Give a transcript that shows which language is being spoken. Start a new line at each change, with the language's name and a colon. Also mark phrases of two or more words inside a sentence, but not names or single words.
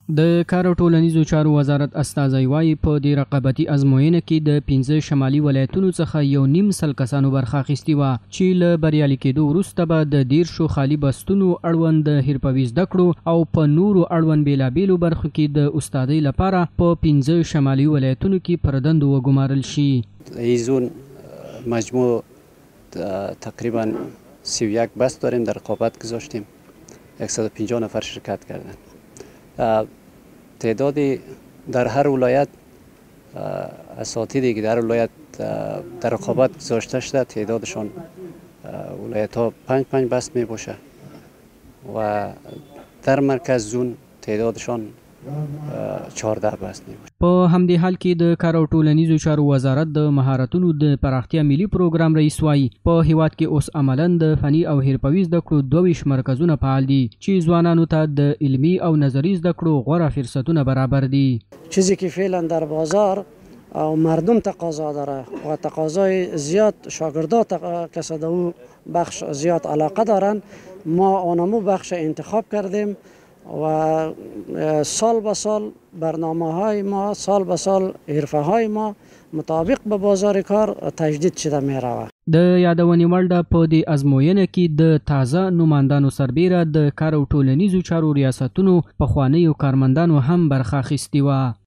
Pashto: د کار او ټولنیزو چارو وزارت استازی وایي په دې رقابتي ازموینه کې د 15 شمالي ولایتونو څخه 1.5 کسانو برخه اخیستې وه چې له بریالي کېدو وروسته به د 10 خالي بستونو اړوند د حرفوي زده کړو او په نورو اړوند بېلابېلو برخو کې د استادۍ لپاره په 15 شمالي ولایتونو کې پر دندو وګمارل شي.
Persian: ایزون مجموع تقریبا 31 بست داریم، در رقابت گذاشتیم. 150 نفر شرکت کردن. تعدادی در هر ولایت اساتیدی که در ولایت در رقابت گذاشته شده تعدادشان ولایت ها 5 بست می باشه و در مرکز زون تعدادشان 14 بست می باشه.
Pashto: په همدې حال کې د کار او ټولنیزو چارو وزارت د مهارتونو د پراختیا ملي پروګرام رئیس وایي په هیواد کې اوس عملاً د فني او حرفوي زده کړو 22 مرکزونه فعال دي چې ځوانانو ته د علمي او نظري زده کړو غوره فرصتونه برابر دي.
Persian: چیزی که فعلا در بازار او مردم تقاضا داره و تقاضای زیاد شاگردات کساد او بخش زیاد علاقه دارن، ما آنمو بخش انتخاب کردیم و سال به سال برنامه های ما، سال به سال حرفه های ما مطابق به بازار کار تجدید شده می رود.
Pashto: د یادونې وړ ده په دې ازموینه کې د تازه نوماندانو سربیره د کار او ټولنیزو چارو ریاستونو پخوانیو کارمندانو هم برخه اخیستې وه.